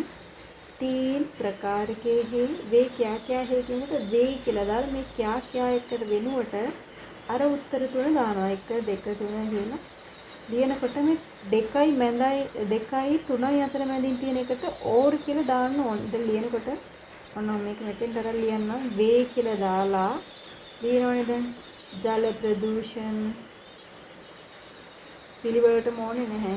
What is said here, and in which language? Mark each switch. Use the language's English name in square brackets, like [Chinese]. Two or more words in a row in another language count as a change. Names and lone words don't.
[Hindi] तीन प्रकार के हैं वे क्या क्या है [Sinhala] කියනකොට වේ කියලා දාලා මේ [Hindi] क्या क्या [Sinhala] එකට වෙනුවට අර උත්තර තුන දානවා 1 2 3 කියලා. ලියනකොට මේ 2යි මැදයි 2යි 3යි අතර මැදින් තියෙන එකට ඕර් කියලා දාන්න ඕනේ. ඉතින් ලියනකොට ඔන්න මේක මෙතෙන් තරම් ලියන්න වේ කියලා දාලා ලියනවනේ දැන් ජල ප්‍රදූෂණ පිළිවෙලටම ඕනේ නැහැ.